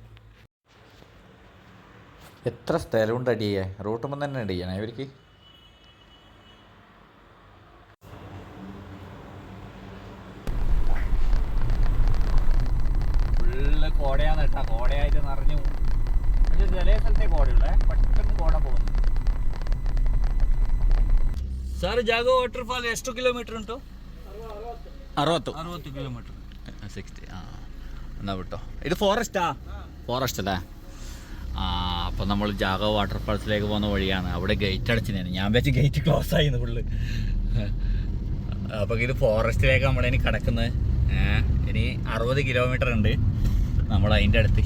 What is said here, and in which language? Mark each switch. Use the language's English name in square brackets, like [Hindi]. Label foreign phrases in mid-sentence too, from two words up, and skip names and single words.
[Malayalam] എത്ര സ്ഥലമുണ്ട് അടിയേ, റൂട്ടുമ്പോൾ തന്നെ അടിയണേ ഇവർക്ക്. ഫുള്ള് കോടയാണ് കേട്ടാ. കോടയായിട്ട് നിറഞ്ഞു. ചില സ്ഥലത്തെ കോടയുള്ളേ, പെട്ടെന്ന് കോട പോകുന്നു. [Kannada] ಸರ್ ಜಾಗೋ ವಾಟರ್ ಫಾಲ್ ಎಷ್ಟು ಕಿಲೋಮೀಟರ್ ಉಂಟು? 60 ಕಿಲೋಮೀಟರ್. 60. [Malayalam] എന്നാ വിട്ടോ. ഇത് ഫോറസ്റ്റ് അല്ലേ? അപ്പോൾ നമ്മൾ ജാഗോ വാട്ടർഫാൾസിലേക്ക് പോകുന്ന വഴിയാണ്. അവിടെ ഗേറ്റ് അടച്ചിരുന്നു. ഞാൻ വെച്ച് [English] gate close [Malayalam] ആയിരുന്നു ഫുള്ള്. അപ്പോൾ ഇത് ഫോറസ്റ്റിലേക്ക് നമ്മളിനി കിടക്കുന്നത്. ഇനി 60 കിലോമീറ്റർ ഉണ്ട് നമ്മൾ അതിൻ്റെ അടുത്ത്.